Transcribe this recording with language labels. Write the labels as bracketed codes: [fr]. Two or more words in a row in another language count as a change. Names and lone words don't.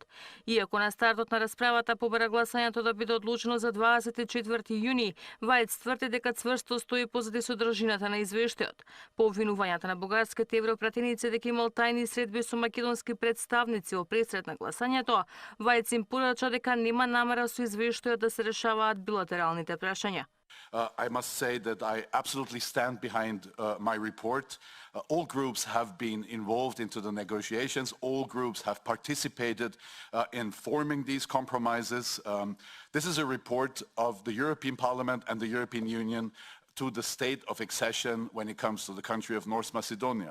[mk] Иако на стартот на расправата побара гласањето да биде одложено за 24 јуни, Вајц тврди дека цврсто стои позади содржината на извештајот. По обвинувањата на бугарските европратеници дека имал тајни средби со македонски представници во пресред на гласањето, Вајц им порача дека нема намера со извештајот да се решаваат билатералните прашања. [en] I must say that I absolutely stand behind my report. All groups have been involved into the negotiations. All groups have participated in forming these compromises. This is a report of the European Parliament and the European Union to the state of accession when it comes to the country of North Macedonia.